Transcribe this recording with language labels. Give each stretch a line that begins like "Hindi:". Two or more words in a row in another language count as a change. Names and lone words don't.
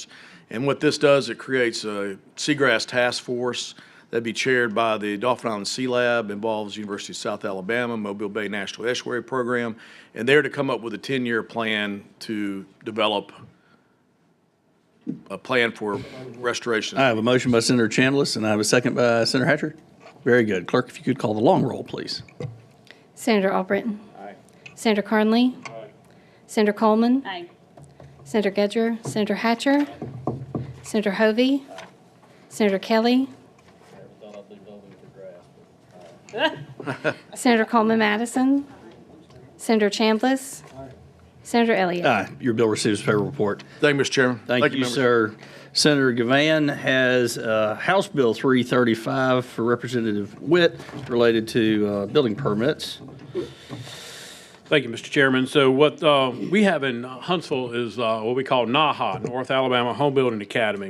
English: And what this does, it creates a Seagrass Task Force that'd be chaired by the Dauphin Island Sea Lab, involves University of South Alabama, Mobile Bay National Estuary Program, and they're to come up with a 10-year plan to develop a plan for restoration. I have a motion by Senator Chambliss, and I have a second by Senator Hatcher. Very good. Clerk, if you could call the long roll, please. Senator Albritton? Aye. Senator Carnley? Aye. Senator Coleman? Aye. Senator Gudger? Senator Hatcher? Senator Hovey? Senator Kelly? Senator Coleman Madison? Senator Chambliss? Senator Elliott. Aye. Your bill receives favorable report. Thank you, Mr. Chairman. Thank you, members. sir. Senator Gavan has House Bill 335 for Representative Whitt related to building permits. Thank you, Mr. Chairman. So what we have in Huntsville is what we call NAHA, North Alabama Home Building Academy.